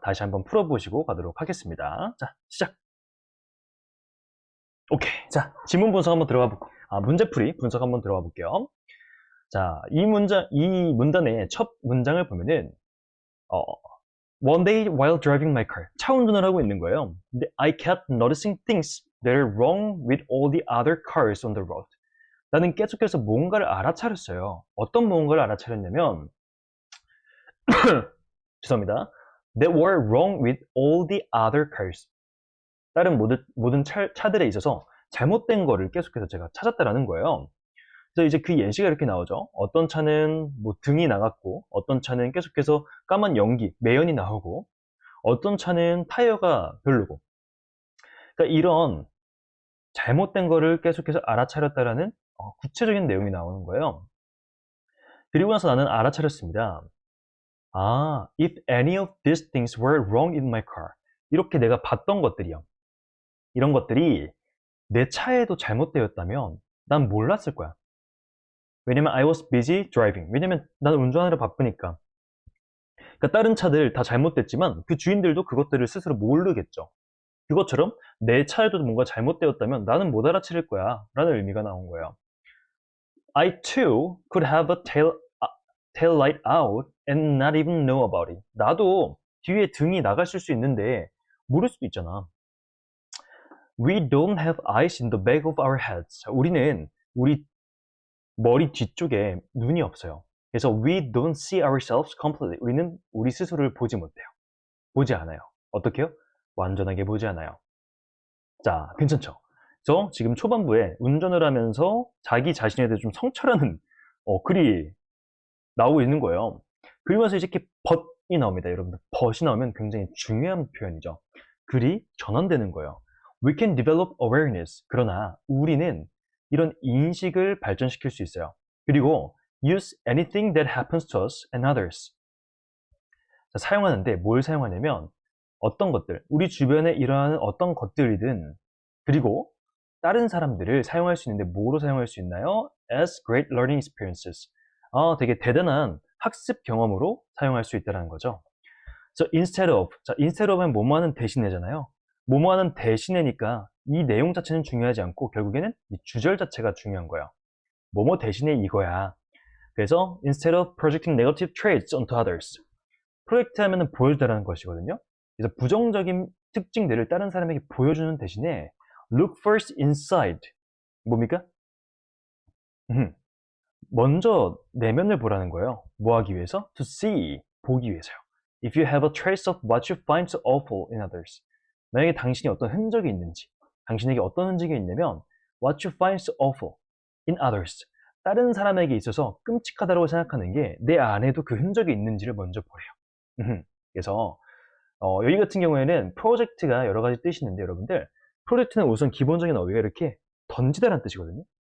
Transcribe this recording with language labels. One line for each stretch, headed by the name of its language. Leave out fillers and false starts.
Korean: 다시 한번 풀어보시고 가도록 하겠습니다. 자, 시작! 오케이. 자, 지문 분석 한번 문제풀이 분석 한번 들어가 볼게요. 자, 이 문단의 첫 문장을 보면은, 어,
English: One day while driving my car.
Korean: 차 운전을 하고 있는 거예요.
English: 근데 I kept noticing things that are wrong with all the other cars on the road.
Korean: 나는 계속해서 뭔가를 알아차렸어요. 어떤 뭔가를 알아차렸냐면, 죄송합니다.
English: That were wrong with all the other cars.
Korean: 다른 모든 차들에 있어서 잘못된 거를 계속해서 제가 찾았다라는 거예요. 그래서 이제 그 예시가 이렇게 나오죠. 어떤 차는 뭐 등이 나갔고, 어떤 차는 계속해서 까만 연기, 매연이 나오고, 어떤 차는 타이어가 별로고. 그러니까 이런 잘못된 거를 계속해서 알아차렸다라는 구체적인 내용이 나오는 거예요. 그리고 나서 나는 알아차렸습니다.
English: If any of these things were wrong in my car.
Korean: 이렇게 내가 봤던 것들이요. 이런 것들이 내 차에도 잘못되었다면 난 몰랐을 거야.
English: 왜냐면 I was busy driving.
Korean: 왜냐면 나는 운전하느라 바쁘니까. 그러니까 다른 차들 다 잘못됐지만 그 주인들도 그것들을 스스로 모르겠죠. 그것처럼 내 차에도 뭔가 잘못되었다면 나는 못 알아차릴 거야 라는 의미가 나온 거예요.
English: I too could have a tail light out and not even know about it.
Korean: 나도 뒤에 등이 나갔을 수 있는데 모를 수도 있잖아.
English: We don't have eyes in the back of our heads.
Korean: 우리는 우리 머리 뒤쪽에 눈이 없어요.
English: 그래서 we don't see ourselves completely.
Korean: 우리는 우리 스스로를 보지 못해요. 보지 않아요. 어떻게요? 완전하게 보지 않아요. 자, 괜찮죠? 그래서 지금 초반부에 운전을 하면서 자기 자신에 대해 좀 성찰하는 글이 나오고 있는 거예요. 그러면서 이렇게 but이 나옵니다. 여러분들, but이 나오면 굉장히 중요한 표현이죠. 글이 전환되는 거예요.
English: We can develop awareness.
Korean: 그러나 우리는 이런 인식을 발전시킬 수 있어요.
English: 그리고 use anything that happens to us and others.
Korean: 자, 사용하는데 뭘 사용하냐면 어떤 것들, 우리 주변에 일어나는 어떤 것들이든 그리고 다른 사람들을 사용할 수 있는데 뭐로 사용할 수 있나요?
English: As great learning experiences.
Korean: 되게 대단한 학습 경험으로 사용할 수 있다는 거죠.
English: So instead of, 자, instead of은
Korean: 뭐뭐하는 대신에잖아요. 뭐뭐하는 대신에니까 이 내용 자체는 중요하지 않고 결국에는 이 주절 자체가 중요한 거예요. 뭐뭐 대신에 이거야. 그래서
English: instead of projecting negative traits onto others.
Korean: 프로젝트 하면은 보여주다라는 것이거든요. 그래서 부정적인 특징들을 다른 사람에게 보여주는 대신에
English: look first inside.
Korean: 뭡니까? 먼저 내면을 보라는 거예요. 뭐 하기 위해서?
English: To see.
Korean: 보기 위해서요.
English: If you have a trace of what you find so awful in others.
Korean: 만약에 당신이 어떤 흔적이 있는지, 당신에게 어떤 흔적이 있냐면
English: what you find so awful in others.
Korean: 다른 사람에게 있어서 끔찍하다고 생각하는 게 내 안에도 그 흔적이 있는지를 먼저 보래요. 그래서 여기 같은 경우에는 프로젝트가 여러 가지 뜻이 있는데 여러분들 프로젝트는 우선 기본적인 어휘가 이렇게 던지다라는 뜻이거든요.